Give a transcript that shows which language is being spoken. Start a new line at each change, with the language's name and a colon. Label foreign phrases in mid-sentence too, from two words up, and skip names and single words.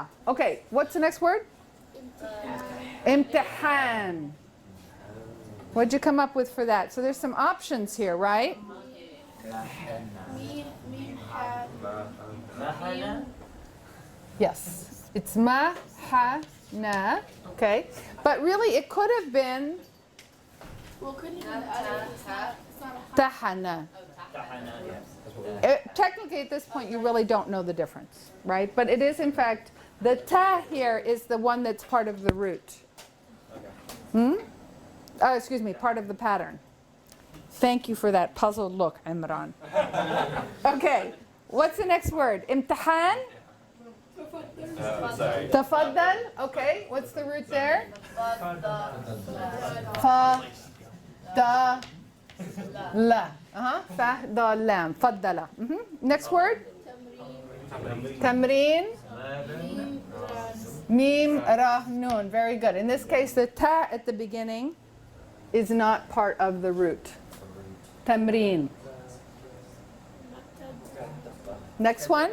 English: Okay, what's the next word? Imtihan. What'd you come up with for that? So there's some options here, right? Yes, it's ma, ha, na. Okay, but really it could have been Well, couldn't even it's not tahana. Technically at this point you really don't know the difference, right? But it is in fact, the ta here is the one that's part of the root. Excuse me, part of the pattern. Thank you for that puzzled look, Imran. Okay, what's the next word? Imtihan? Tafaddal. Okay, what's the root there? Fa, da, la. Fa, da, lam. Faddala. Next word? Tamreen. Mim, ra, nun. Very good. In this case, the ta at the beginning is not part of the root. Tamreen. Next one?